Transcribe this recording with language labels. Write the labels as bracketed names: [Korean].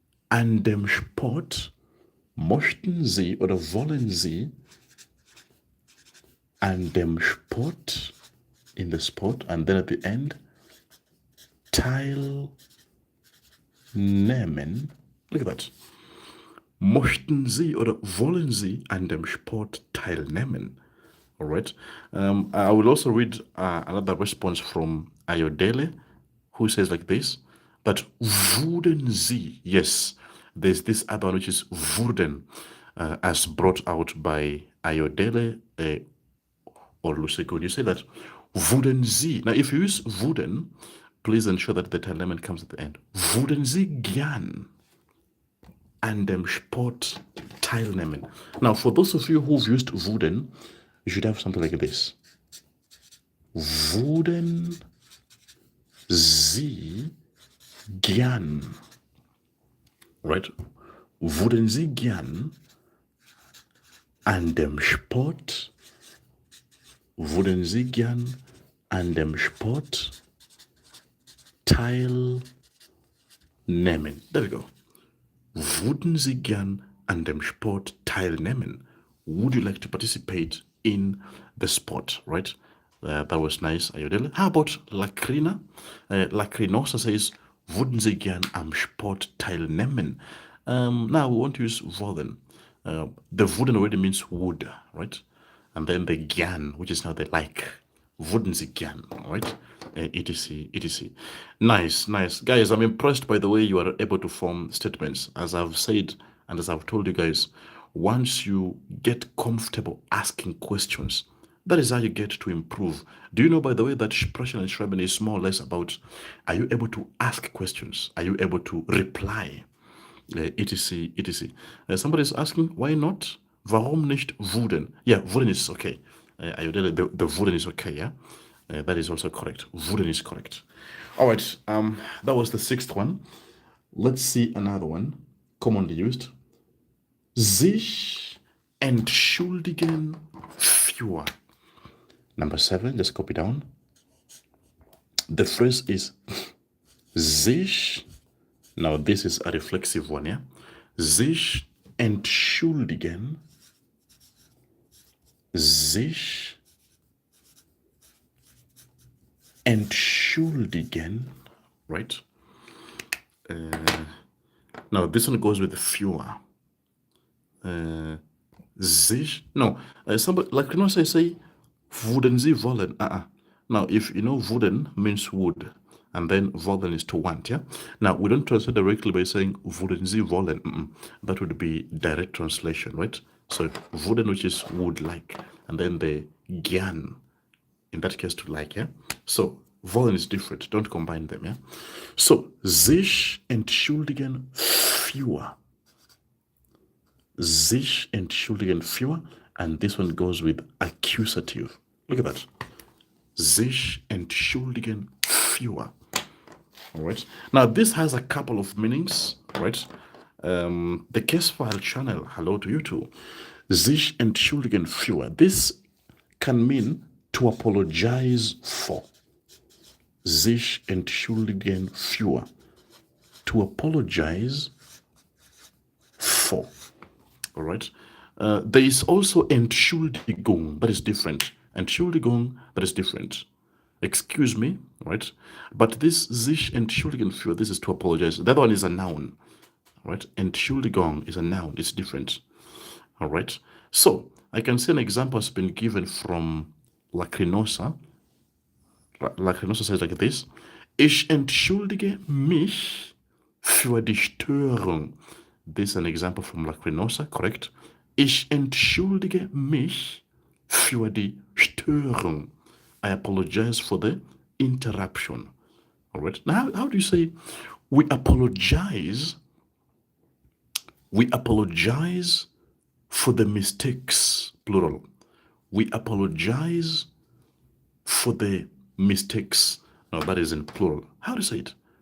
[German] An dem Sport, möchten Sie oder wollen Sie an dem Sport, [English] in the sport, and then at the end, [German] teilnehmen. [English] Look at that. [German] Möchten Sie oder wollen Sie an dem Sport teilnehmen? [English] All right. I will also read another response from Ayodele, who says like this, that [German] würden Sie, [English] yes, there's this other one which is würden, as brought out by Ayodele or Luseko. You say that [German] würden Sie. [English] Now, if you use würden, please ensure that the teilnehmen comes at the end. [German] Würden Sie gern an dem Sport teilnehmen? [English] Now, for those of you who've used würden, you should have something like this. [German] Würden Sie gern, right? Würden Sie gern an dem Sport, würden Sie gern an dem Sport teilnehmen? [English] There we go. [German] Würden Sie gern an dem Sport teilnehmen? [English] Would you like to participate in the sport, right? That was nice, Ayodele. How about Lakrina? [German] Lakrinosa says, würden Sie gern am Sport teilnehmen? [English] Now we want to use wollen. The würden already means would, right? And then the gern, which is now the like. [German] Würden Sie gern, [English] right? etc. Nice. Guys, I'm impressed by the way you are able to form statements. As I've said, and as I've told you guys, once you get comfortable asking questions, that is how you get to improve. Do you know, by the way, that Sprechen and Schreiben is more or less about, are you able to ask questions? Are you able to reply? etc. Somebody is asking, why not [German] Warum nicht wurden? [English] Yeah, wurden is okay. The wurden is okay, yeah? That is also correct. Wurden is correct. All right, that was the sixth one. Let's see another one, commonly used. [German] Sich entschuldigen für. [English] Number 7, just copy down. The phrase is sich. Now this is a reflexive one, yeah? [German] Sich entschuldigen. Sich entschuldigen, right? [English] Now this one goes with fewer. Sich, no, somebody, like, you know, say, [German] würden Sie wollen? [English] Now, if you know, würden means would, and then wollen is to want, yeah? Now, we don't translate directly by saying, [German] würden Sie wollen? [English] That would be direct translation, right? So, würden, which is would like, and then the gern, in that case, to like, yeah? So, wollen is different. Don't combine them, yeah? [German] So, sich entschuldigen für. Sich entschuldigen für, [English] and this one goes with accusative. Look at that. [German] Sich entschuldigen für. [English] All right. Now, this has a couple of meanings, right? The case file channel, hello to you too. [German] Sich entschuldigen für. [English] This can mean to apologize for. [German] Sich entschuldigen für. [English] To apologize for. All right. There is also Entschuldigung, that is different. Entschuldigung, that is different. Excuse me, right? But this [German] sich entschuldigen für, [English] this is to apologize. That one is a noun, right? Entschuldigung is a noun, it's different. All right. So I can see an example has been given from Lacrinosa. [German] Lacrinosa [English] says like this: [German] Ich entschuldige mich für die Störung. [English] This is an example from Lacrinosa, correct? [German] Ich entschuldige mich für die Störung. [English] I apologize for the interruption. All right. Now, how do you say we apologize? We apologize for the mistakes, plural. We apologize for the mistakes. Now, that is in plural. How do you say it?